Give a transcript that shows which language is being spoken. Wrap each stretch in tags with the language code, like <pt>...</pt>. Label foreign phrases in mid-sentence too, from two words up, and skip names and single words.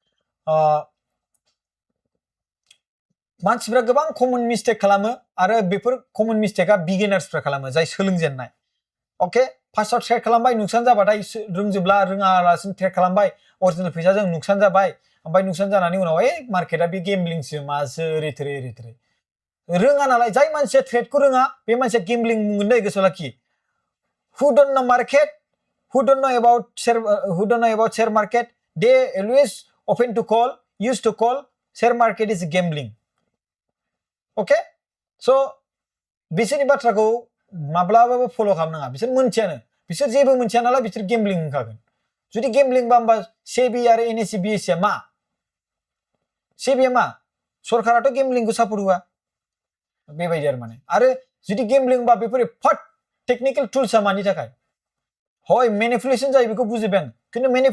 <brx>मानसिफ्रा गोबां</brx> <en>common mistake</en> <brx>खालामो आरो बेफोर</brx> <en>common mistake</en> <brx>बिगिनार्सफ्रा खालामो जाय सोलोंजेननाय ओके फार्स्टआव ट्रेड खालामबाय नुकसान जाबाथाय रोंजोबला रोङालासिनो ट्रेड खालामबाय अरिजिनेल फैसाजों नुकसान जाबाय ओमफ्राय नुकसान जानानै उनाव मार्केटआ बे गेम्बलिंसो मासो ओरै थोरै रोङा नालाय जाय मानसिया ट्रेडखौ रोङा बे मानसिया गेम्बलिं बुंगोन दै गोसोआव लाखि who</brx> <en>don't know market who don't know about share market they always used to call share market is gambling okay so</en> <brx>बिसोरनि बाथ्राखौ माब्लाबाबो फल' खालामनाङा बिसोर मोनथियानो बिसोर जेबो मोनथिया नालाय बिसोर गेम्बलिं होनखागोन जुदि गेम्बलिं बा होमबा सेबि आरो एनएससि बिएससिआ मा सेबिआ मा सरकाराथ' गेम्बलिंखौ सापर्ट होआ बेबायदि आरो जुदि गेम्बलिं बा बेफोर एफा</brx> <en>technical tools</en> <brx>मानि थाखाय हय मेनिपुलेसन जायो बेखौ बुजिबाय आं खिन्थु</brx>